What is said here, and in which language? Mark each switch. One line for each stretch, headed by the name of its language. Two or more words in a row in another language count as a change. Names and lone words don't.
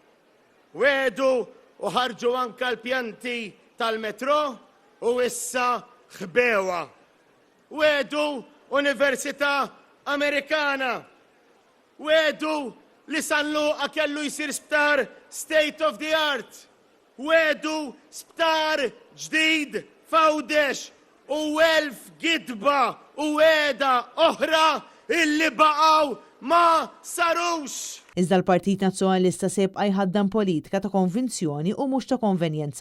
Maltese: Wedu u ħarġu anka l-pjanti tal-metro u issa ħbewa. Wedu Università Amerikana. Wedu li San Luqa kellu jsir sptar
English: state of the art.
Maltese: Wedu sptar ġdid f'Għawdex u 1000 gidba u weda oħra illi baqgħu ma sarux. Iżda l-Partit Nazzjonalista se jibqa' jħaddam politika ta' konvinzjoni u mhux ta' konvenjenza.